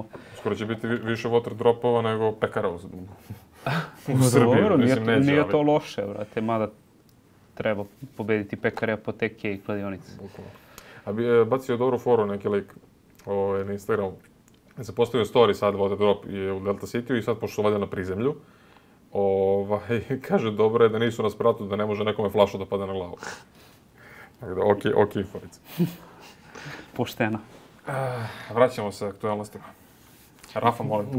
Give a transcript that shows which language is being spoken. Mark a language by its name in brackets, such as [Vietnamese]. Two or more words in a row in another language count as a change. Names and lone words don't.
[Serbian] Skoro će biti više [English] water dropova [Serbian] nego pekara u Srbiji. Dobro, Mislim, neće, nije ali- to loše, brate, mada treba pobediti pekare, apoteke i kladionice. Bukvalno. A bi bacio dobru foru neki lik na Instagramu. Se postavio story sad, [English] water drop [Serbian] je u Delta City-u i sad pošto su valjda na prizemlju. Kaže, dobro je da nisu na spratu, da ne može nekome flašu da pada na glavu. Tako da, okej, forica. Pošteno. Vraćamo se aktualnostima. Rafa, molim te.